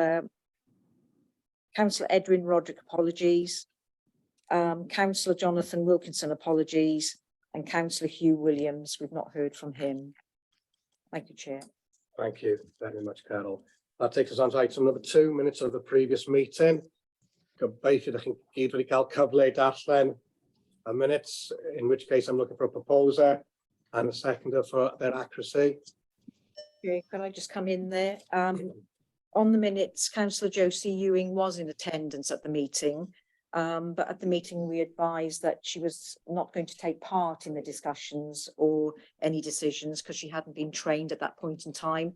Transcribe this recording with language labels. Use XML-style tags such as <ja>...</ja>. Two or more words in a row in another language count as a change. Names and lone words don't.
<en>Councillor Edwin Roderick, apologies. Councillor Jonathan Wilkinson, apologies. And Councillor Hugh Williams, we've not heard from him. Thank you, Chair. Thank you very much, Carol. That takes us on to item number 2, minutes of the previous meeting.</en> <cy>Gobeithio ydych chi'n gyd wedi cael cyfle I darllen y</cy> <en>minutes, in which case I'm looking for a proposer and a seconder for their accuracy. Okay, can I just come in there? On the minutes, Councillor Josie Ewing was in attendance at the meeting, but at the meeting we advised that she was not going to take part in the discussions or any decisions because she hadn't been trained at that point in time.</en>